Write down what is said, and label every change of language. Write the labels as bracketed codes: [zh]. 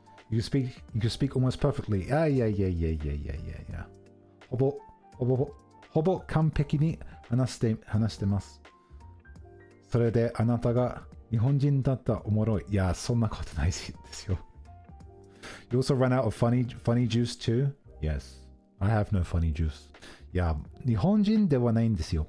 [en] You can speak almost perfectly. Yeah. [ja] ほぼ完璧に話してます。それであなたが日本人だったらおもろい。いや、そんなことないですよ。 [en] You also ran out of funny juice too? Yes. I have no funny juice. [ja] いや、日本人ではないんですよ。